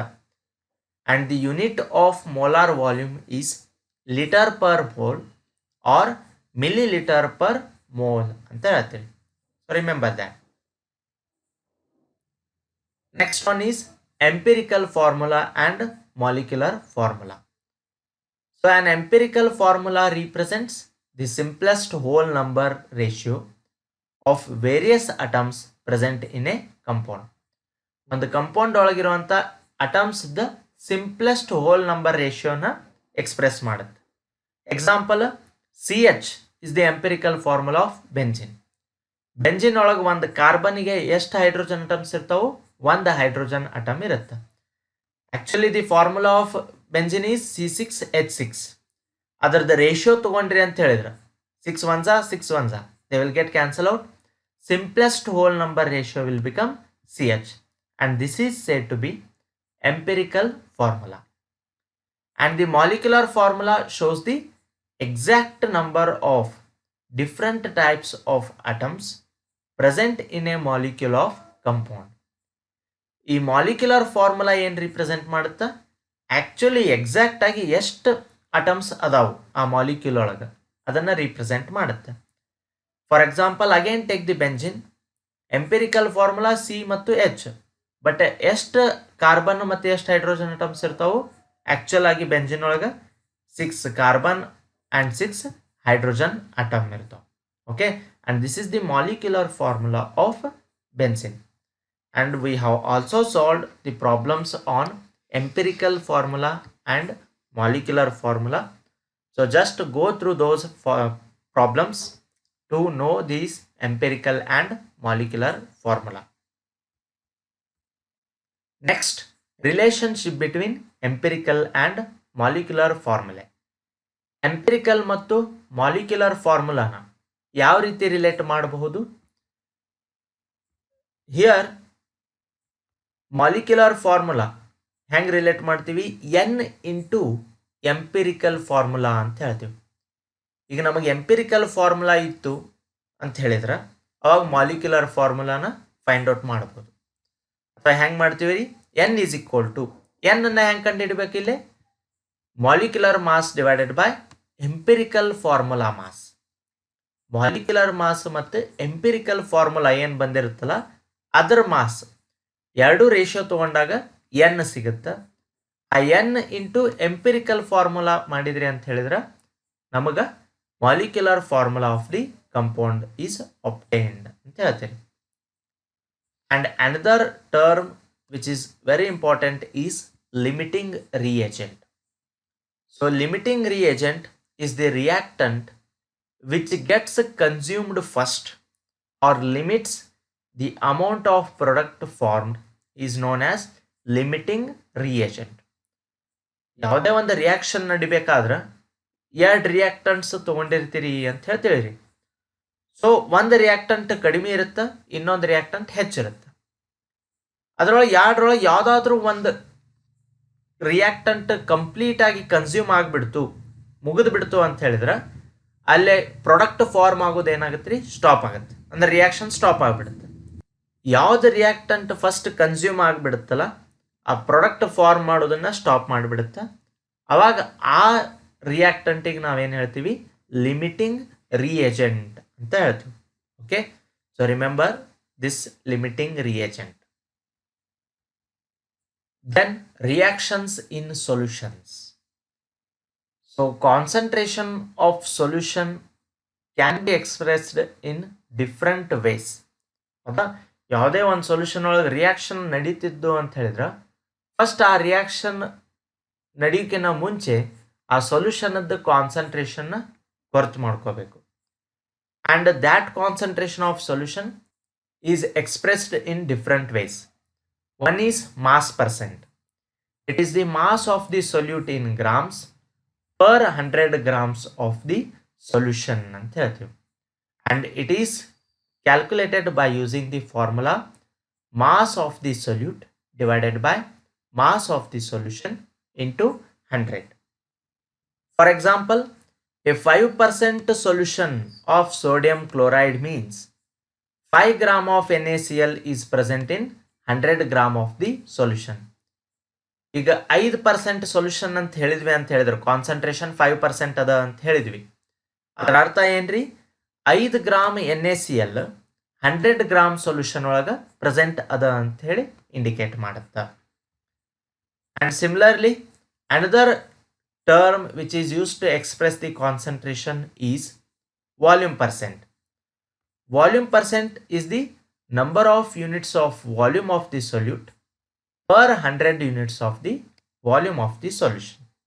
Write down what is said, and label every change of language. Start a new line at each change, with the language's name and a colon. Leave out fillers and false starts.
English: and the unit of molar volume is litre per mole or millilitre per mole
Kannada: ಅಂತ ಹೇಳ್ತೀವಿ.
English: So remember that. Next one is empirical formula and molecular formula. So So an empirical formula represents the simplest whole number ratio of various atoms present in a compound.
Kannada: ಒಂದು compound ಒಳಗಿರುವಂಥ ಅಟಮ್ಸ್ದ simplest whole number ರೇಷಿಯೋನ express ಮಾಡುತ್ತೆ.
English: Example CH is the empirical formula of benzene.
Kannada: Benzene ಒಳಗೆ ಒಂದು ಕಾರ್ಬನ್ಗೆ ಎಷ್ಟು hydrogen atoms ಇರ್ತಾವೆ? ಒಂದು hydrogen atom ಇರುತ್ತೆ.
English: Actually the formula of benzene is C6H6.
Kannada: ಅದರದ್ದು ratio ತಗೊಂಡ್ರಿ ಅಂತ ಹೇಳಿದ್ರೆ 6 1s 6 1s
English: they will get cancel out. Simplest whole number ratio will become CH, and this is said to be empirical formula. And the molecular formula shows the exact number of different types of atoms present in a molecule of compound.
Kannada: ಈ molecular formula ಏನು represent ಮಾಡುತ್ತಾ? Actually exact ಆಗಿ ಎಷ್ಟು atoms ಅದಾವು ಆ molecule ಒಳಗೆ ಅದನ್ನು represent ಮಾಡುತ್ತೆ.
English: For example again take the benzene.
Kannada: Empirical formula C ಮತ್ತು H, ಬಟ್ ಎಷ್ಟು ಕಾರ್ಬನ್ ಮತ್ತು ಎಷ್ಟು ಹೈಡ್ರೋಜನ್ ಅಟಮ್ಸ್ ಇರ್ತಾವೆ? ಆ್ಯಕ್ಚುಲ್ ಆಗಿ ಬೆಂಜಿನ್ ಒಳಗೆ 6 ಕಾರ್ಬನ್ ಆ್ಯಂಡ್ 6 ಹೈಡ್ರೋಜನ್ ಅಟಮ್ ಇರ್ತಾವೆ.
English: Okay, and this is the molecular formula of benzene. And we have also solved the problems on empirical formula and molecular formula. So just go through those problems to know these empirical and molecular formula. Next, relationship between empirical and molecular formula.
Kannada: Empirical ಮತ್ತು molecular formula ನ ಯಾವ ರೀತಿ relate ಮಾಡಬಹುದು? Here molecular formula ಹೆಂಗೆ relate ಮಾಡ್ತೀವಿ? N into empirical formula ಅಂತ ಹೇಳ್ತೀವಿ. ಈಗ ನಮಗೆ ಎಂಪಿರಿಕಲ್ ಫಾರ್ಮುಲಾ ಇತ್ತು ಅಂತ ಹೇಳಿದ್ರೆ ಅವಾಗ ಮಾಲಿಕ್ಯುಲರ್ ಫಾರ್ಮುಲಾನ ಫೈಂಡ್ ಔಟ್ ಮಾಡ್ಬೋದು. ಅಥವಾ ಹೆಂಗೆ ಮಾಡ್ತೀವಿ ರೀ? N ಈಸ್ ಈಕ್ವಲ್ ಟು ಎನ್ನ ಹೆಂಗೆ ಕಂಡುಹಿಡಬೇಕು? ಇಲ್ಲಿ molecular mass divided by empirical formula mass. Molecular mass ಮತ್ತು ಎಂಪಿರಿಕಲ್ ಫಾರ್ಮುಲಾ ಏನು ಬಂದಿರುತ್ತಲ್ಲ ಅದರ ಮಾಸ್ ಎರಡು ರೇಷಿಯೋ ತೊಗೊಂಡಾಗ N ಸಿಗುತ್ತೆ. ಆ N ಇಂಟು ಎಂಪಿರಿಕಲ್ ಫಾರ್ಮುಲಾ ಮಾಡಿದ್ರಿ ಅಂತ ಹೇಳಿದ್ರೆ ನಮಗೆ
English: molecular formula of the compound is obtained
Kannada: ಅಂತ ಹೇಳ್ತೀರಿ.
English: And another term which is very important is limiting reagent. So limiting reagent is the reactant which gets consumed first or limits the amount of product formed is known as limiting reagent.
Kannada: ಯಾವುದೇ ಒಂದು reaction ನಡಿಬೇಕಾದ್ರೆ ಎರಡು reactants ತೊಗೊಂಡಿರ್ತೀರಿ ಅಂತ ಹೇಳ್ತೀರಿ. So ಒಂದು reactant ಕಡಿಮೆ ಇರುತ್ತೆ, ಇನ್ನೊಂದು reactant ಹೆಚ್ಚಿರುತ್ತೆ. ಅದರೊಳಗೆ ಎರಡರೊಳಗೆ ಯಾವುದಾದ್ರೂ ಒಂದು ರಿಯಾಕ್ಟೆಂಟ್ ಕಂಪ್ಲೀಟ್ ಆಗಿ ಕನ್ಸ್ಯೂಮ್ ಆಗಿಬಿಡ್ತು, ಮುಗಿದು ಬಿಡ್ತು ಅಂತ ಹೇಳಿದ್ರೆ ಅಲ್ಲೇ ಪ್ರಾಡಕ್ಟ್ ಫಾರ್ಮ್ ಆಗೋದು ಏನಾಗುತ್ತೆ ರೀ? ಸ್ಟಾಪ್ ಆಗುತ್ತೆ. ಅಂದರೆ ರಿಯಾಕ್ಷನ್ ಸ್ಟಾಪ್ ಆಗಿಬಿಡುತ್ತೆ. ಯಾವ್ದು ರಿಯಾಕ್ಟೆಂಟ್ ಫಸ್ಟ್ ಕನ್ಸ್ಯೂಮ್ ಆಗಿಬಿಡುತ್ತಲ್ಲ ಆ ಪ್ರಾಡಕ್ಟ್ ಫಾರ್ಮ್ ಮಾಡೋದನ್ನು ಸ್ಟಾಪ್ ಮಾಡಿಬಿಡುತ್ತೆ. ಅವಾಗ ಆ ರಿಯಾಕ್ಟೆಂಟಿಗೆ ನಾವೇನು ಹೇಳ್ತೀವಿ? ಲಿಮಿಟಿಂಗ್ ರಿಯೇಜೆಂಟ್ ಅಂತ ಹೇಳ್ತೀವಿ.
English: Okay, so remember this limiting reagent. Then reactions in solutions. So concentration of solution can be expressed in different ways.
Kannada: ಹೌದಾ? ಯಾವುದೇ ಒಂದು ಸೊಲ್ಯೂಷನ್ ಒಳಗೆ ರಿಯಾಕ್ಷನ್ ನಡೀತಿದ್ದು ಅಂತ ಹೇಳಿದ್ರೆ ಫಸ್ಟ್ ಆ ರಿಯಾಕ್ಷನ್ ನಡೀಕಿನ ಮುಂಚೆ ಆ ಸೊಲ್ಯೂಷನದ್ದು ಕಾನ್ಸಂಟ್ರೇಷನ್ನ ಗೊತ್ತು ಮಾಡ್ಕೋಬೇಕು.
English: And that concentration of solution is expressed in different ways. One is mass percent. It is the mass of the solute in grams per 100 grams of the solution
Kannada: ಅಂತ ಹೇಳ್ತೀವಿ.
English: and it is calculated by using the formula mass of the solute divided by mass of the solution into 100. For example, a 5% solution of sodium chloride means 5 gram of NaCl is present in 100 gram of the solution.
Kannada: ಈಗ 5% solution ಅಂತ ಹೇಳಿದ್ವಿ ಅಂತ ಹೇಳಿದ್ರು, concentration 5% ಅದ ಅಂತ ಹೇಳಿದ್ವಿ. ಅದರ ಅರ್ಥ ಏನ್ರಿ? 5 ಗ್ರಾಮ್ NaCl 100 ಗ್ರಾಮ್ ಸೊಲ್ಯೂಷನ್ ಒಳಗೆ ಪ್ರೆಸೆಂಟ್ ಅದ ಅಂತ ಹೇಳಿ ಇಂಡಿಕೇಟ್ ಮಾಡುತ್ತೆ.
English: And similarly another term which is used to express the concentration is volume percent. Volume percent is the number of units of volume of the solute per 100 units of the volume of the solution.